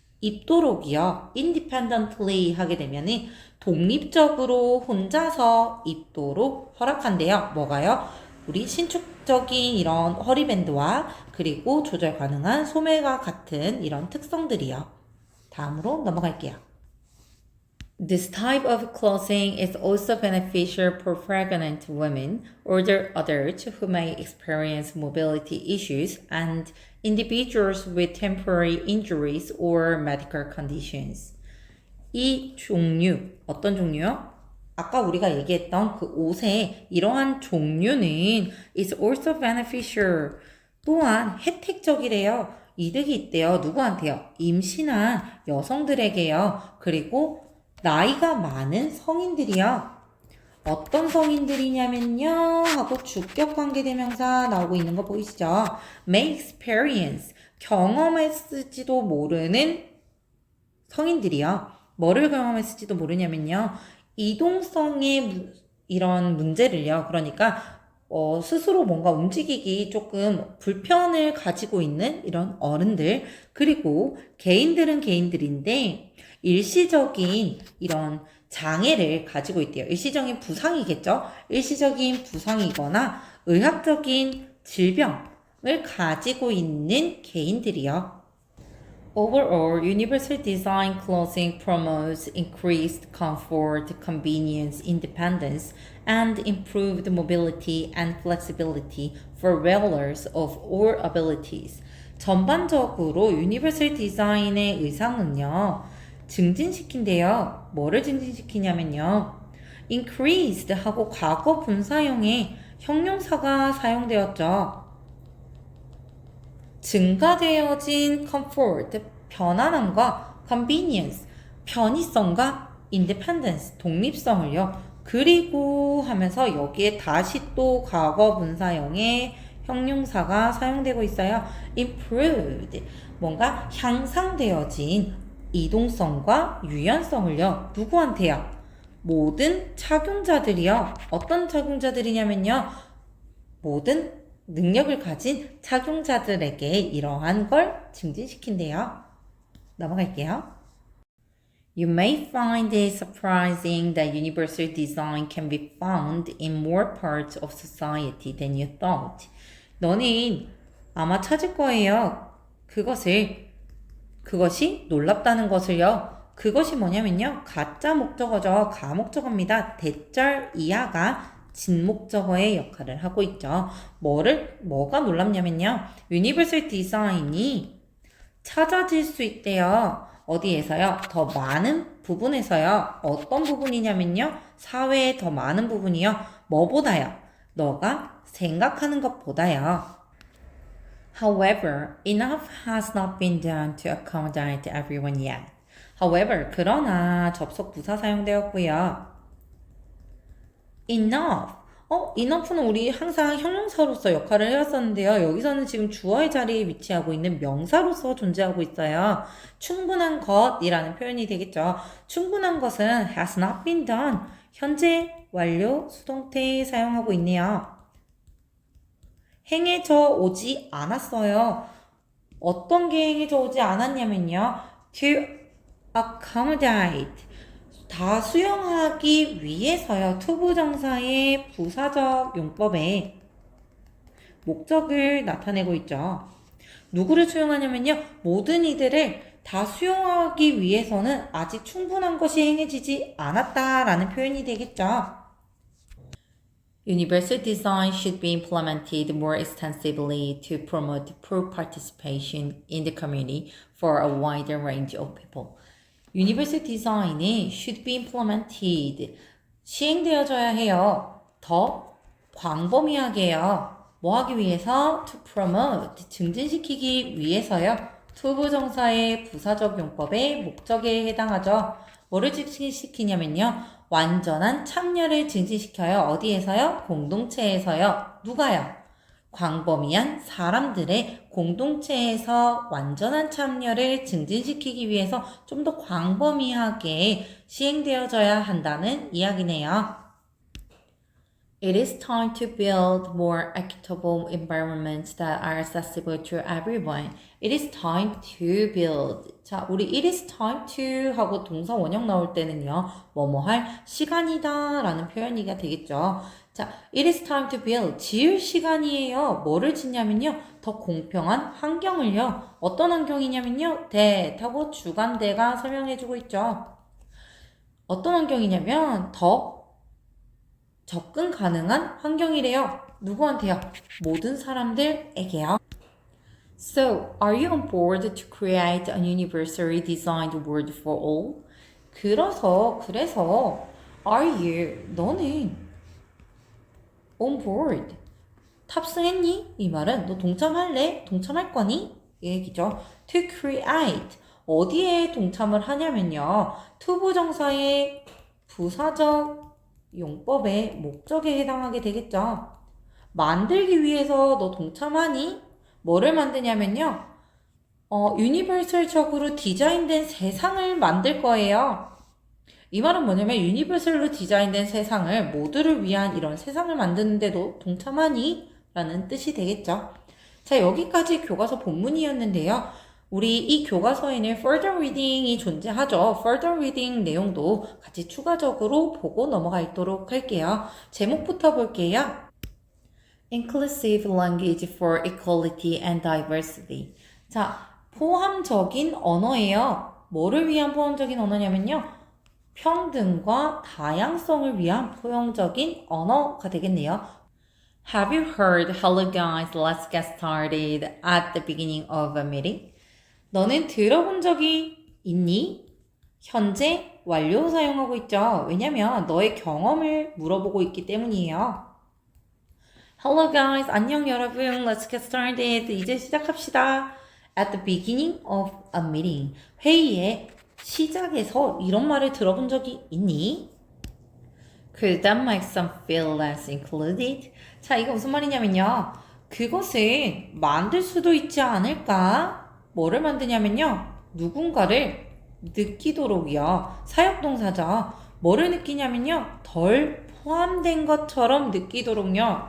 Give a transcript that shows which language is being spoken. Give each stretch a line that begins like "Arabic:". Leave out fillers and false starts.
Korean: 입도록이요. independently 하게 되면은 독립적으로 혼자서 입도록 허락한대요. 뭐가요? 우리 신축적인 이런 허리밴드와 그리고 조절 가능한 소매와 같은 이런 특성들이요. 다음으로 넘어갈게요.
English: This type of clothing is also beneficial for pregnant women, older adults who may experience mobility issues, and individuals with temporary injuries or medical conditions.
Korean: 이 종류, 어떤 종류요? 아까 우리가 얘기했던 그 옷의 이러한 종류는
English: is also beneficial.
Korean: 또한 혜택적이래요. 이득이 있대요. 누구한테요? 임신한 여성들에게요. 그리고 나이가 많은 성인들이요. 어떤 성인들이냐면요 하고 주격관계대명사 나오고 있는 거 보이시죠?
English: may experience
Korean: 경험했을지도 모르는 성인들이요. 뭐를 경험했을지도 모르냐면요. 이동성의 이런 문제를요. 그러니까 스스로 뭔가 움직이기 조금 불편을 가지고 있는 이런 어른들 그리고 개인들은 개인들인데 일시적인 이런 장애를 가지고 있대요. 일시적인 부상이겠죠? 일시적인 부상이거나 의학적인 질병을 가지고 있는 개인들이요.
English: Overall, universal design clothing promotes increased comfort, convenience, independence, and improved mobility and flexibility for wearers of all abilities.
Korean: 전반적으로 유니버설 디자인의 의상은요, 증진시킨대요. 뭐를 증진시키냐면요, increased 하고 과거 분사형의 형용사가 사용되었죠. 증가되어진 comfort, 편안함과 convenience, 편의성과 independence, 독립성을요. 그리고 하면서 여기에 다시 또 과거 분사형의 형용사가 사용되고 있어요. improved, 뭔가 향상되어진 이동성과 유연성을요. 누구한테요? 모든 착용자들이요. 어떤 착용자들이냐면요. 모든 능력을 가진 착용자들에게 이러한 걸 증진시킨대요. 넘어갈게요.
English: You may find it surprising that universal design can be found in more parts of society than you thought.
Korean: 너는 아마 찾을 거예요. 그것이 놀랍다는 것을요. 그것이 뭐냐면요. 가짜 목적어죠. 가목적어입니다. 대절 이하가 진목적어의 역할을 하고 있죠. 뭐가 놀랍냐면요. 유니버설 디자인이 찾아질 수 있대요. 어디에서요? 더 많은 부분에서요. 어떤 부분이냐면요. 사회의 더 많은 부분이요. 뭐보다요? 너가 생각하는 것보다요.
English: However, enough has not been done to accommodate everyone yet.
Korean: However, 그러나 접속 부사 사용되었고요.
English: enough.
Korean: enough는 우리 항상 형용사로서 역할을 해왔었는데요. 여기서는 지금 주어의 자리에 위치하고 있는 명사로서 존재하고 있어요. 충분한 것이라는 표현이 되겠죠. 충분한 것은
English: has not been done.
Korean: 현재 완료 수동태에 사용하고 있네요. 행해져 오지 않았어요. 어떤 게 행해져 오지 않았냐면요.
English: to accommodate.
Korean: 다 수용하기 위해서요. 투부정사의 부사적 용법에 목적을 나타내고 있죠. 누구를 수용하냐면요. 모든 이들을 다 수용하기 위해서는 아직 충분한 것이 행해지지 않았다라는 표현이 되겠죠.
English: Universal design should be implemented more extensively to promote pro-participation in the community for a wider range of people. Universal design이 should be implemented.
Korean: 시행되어져야 해요. 더 광범위하게요. 뭐 하기 위해서?
English: To promote.
Korean: 증진시키기 위해서요. 투부정사의 부사적 용법의 목적에 해당하죠. 뭐를 증진시키냐면요. 완전한 참여를 증진시켜요. 어디에서요? 공동체에서요. 누가요? 광범위한 사람들의 공동체에서 완전한 참여를 증진시키기 위해서 좀 더 광범위하게 시행되어져야 한다는 이야기네요.
English: It is time to build more equitable environments that are accessible to everyone. It is time to build.
Korean: 자, 우리
English: it is time to
Korean: 하고 동사 원형 나올 때는요. 뭐뭐 할 시간이다 라는 표현이가 되겠죠. 자,
English: it is time to build.
Korean: 지을 시간이에요. 뭐를 짓냐면요. 더 공평한 환경을요. 어떤 환경이냐면요. that하고 주관대가 설명해주고 있죠. 어떤 환경이냐면 더 접근 가능한 환경이래요. 누구한테요? 모든 사람들에게요.
English: So, are you on board to create a universally designed world for all?
Korean: 그래서
English: are you
Korean: 너는
English: on board
Korean: 탑승했니? 이 말은 너 동참할래? 동참할 거니? 이 얘기죠.
English: To create
Korean: 어디에 동참을 하냐면요. 투부정사의 부사적 용법의 목적에 해당하게 되겠죠. 만들기 위해서 너 동참하니? 뭐를 만드냐면요. 유니버설적으로 디자인된 세상을 만들 거예요. 이 말은 뭐냐면 유니버설로 디자인된 세상을 모두를 위한 이런 세상을 만드는데도 동참하니? 라는 뜻이 되겠죠. 자, 여기까지 교과서 본문이었는데요. 우리 이 교과서에는 further reading이 존재하죠. further reading 내용도 같이 추가적으로 보고 넘어가 있도록 할게요. 제목부터 볼게요.
English: Inclusive language for equality and diversity.
Korean: 자, 포함적인 언어예요. 뭐를 위한 포함적인 언어냐면요. 평등과 다양성을 위한 포용적인 언어가 되겠네요.
English: Have you heard "Hello guys, let's get started" at the beginning of a meeting?
Korean: 너는 들어본 적이 있니? 현재 완료 사용하고 있죠. 왜냐면 너의 경험을 물어보고 있기 때문이에요.
English: Hello guys,
Korean: 안녕 여러분.
English: Let's get started.
Korean: 이제 시작합시다.
English: At the beginning of a meeting.
Korean: 회의의 시작에서 이런 말을 들어본 적이 있니?
English: Could that make some feel less included?
Korean: 자, 이거 무슨 말이냐면요. 그것을 만들 수도 있지 않을까? 뭐를 만드냐면요. 누군가를 느끼도록이요. 사역동사죠. 뭐를 느끼냐면요. 덜 포함된 것처럼 느끼도록요.